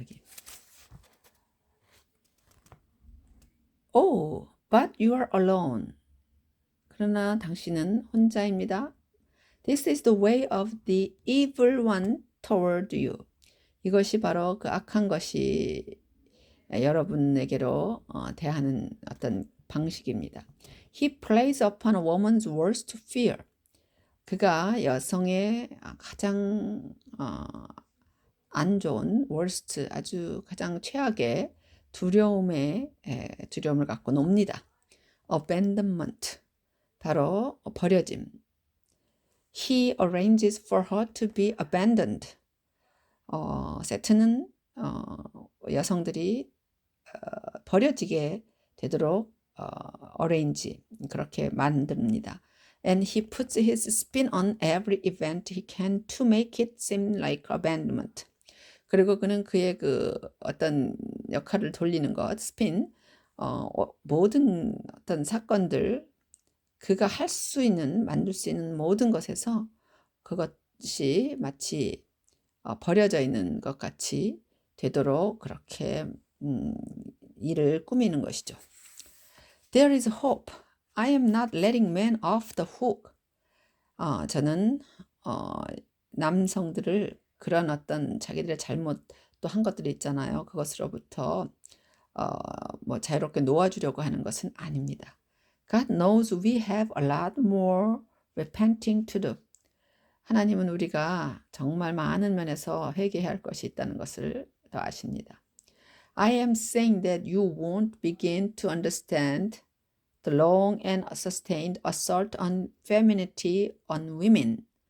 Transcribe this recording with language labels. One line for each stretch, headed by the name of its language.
Korean: 여기
English: Oh, but you are alone.
Korean: 그러나 당신은 혼자입니다.
English: This is the way of the evil one toward you.
Korean: 이것이 바로 그 악한 것이 여러분에게로 대하는 어떤 방식입니다.
English: He plays upon a woman's worst fear.
Korean: 그가 여성의 가장 안 좋은 worst, 아주 가장 최악의 두려움을 갖고 놉니다. Abandonment, 바로 버려짐.
English: He arranges for her to be abandoned.
Korean: 세트는 여성들이 버려지게 되도록 arrange, 그렇게 만듭니다.
English: And he puts his spin on every event he can to make it seem like abandonment.
Korean: 그리고 그는 그의 그 어떤 역할을 돌리는 것, 스핀, 모든 어떤 사건들, 그가 할 수 있는, 만들 수 있는 모든 것에서 그것이 마치 버려져 있는 것 같이 되도록 그렇게 일을 꾸미는 것이죠.
English: There is hope. I am not letting men off the hook.
Korean: 저는 남성들을 그런 어떤 자기들의 잘못 또 한 것들이 있잖아요. 그것으로부터 뭐 자유롭게 놓아주려고 하는 것은 아닙니다.
English: God knows we have a lot more repenting to do.
Korean: 하나님은 우리가 정말 많은 면에서 회개해야 할 것이 있다는 것을 더 아십니다.
English: I am saying that you won't begin to understand the long and sustained assault on femininity on women.